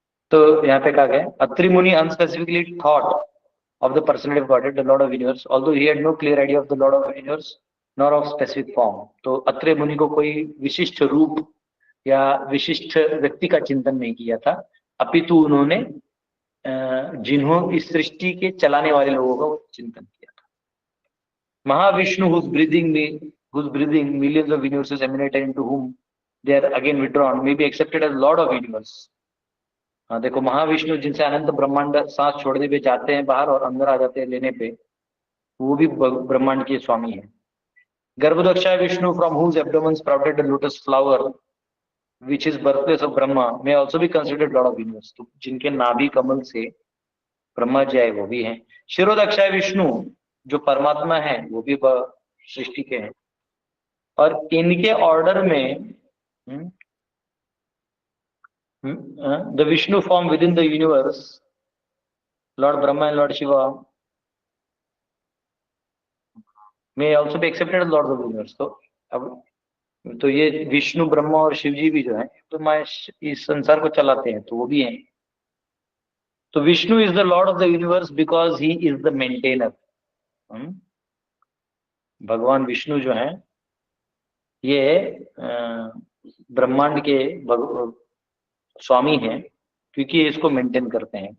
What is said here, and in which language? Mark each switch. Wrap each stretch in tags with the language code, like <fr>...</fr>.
<hi>तो यहाँ पे कहा गया,</hi> <en>Atri Muni unspecifically thought of the personality of Godhead, the Lord of Universe, although he had no clear idea of the Lord of Universe nor of specific form.</en> <hi>तो अत्रि मुनि को कोई विशिष्ट रूप या विशिष्ट व्यक्ति का चिंतन नहीं किया था, अपितु उन्होंने जिन्हों इस सृष्टि के चलाने वाले लोगों का चिंतन किया था।</hi> <en>Mahavishnu whose breathing millions of universes emanated into whom they are again withdrawn may be accepted as Lord of Universe.</en> <hi>हाँ देखो, महाविष्णु जिनसे अनंत ब्रह्मांड सांस छोड़ने पे जाते हैं बाहर और अंदर आ जाते हैं लेने पे, वो भी ब्रह्मांड के स्वामी है।</hi> <en>Garbhodakshayi Vishnu from whose abdomen sprouted the lotus flower which is birthplace of Brahma may also be considered Lord of Universe.</en> <hi>तो जिनके नाभि कमल से ब्रह्मा जी आए वो भी हैं। शिरोदक्षाय विष्णु जो परमात्मा है वो भी सृष्टि के हैं, और इनके ऑर्डर में</hi> <en>the Vishnu form within the universe, Lord Brahma and Lord Shiva, may also be accepted as Lords of the Universe.</en> <hi>तो अब तो ये विष्णु, ब्रह्मा और शिव जी भी जो है तो मैं इस संसार को चलाते हैं, तो वो भी हैं।</hi> <en>तो Vishnu is the lord of the universe because he is the maintainer.</en> <hi>भगवान विष्णु जो है ये ब्रह्मांड के स्वामी हैं, क्योंकि ये इसको मेंटेन करते हैं।</hi>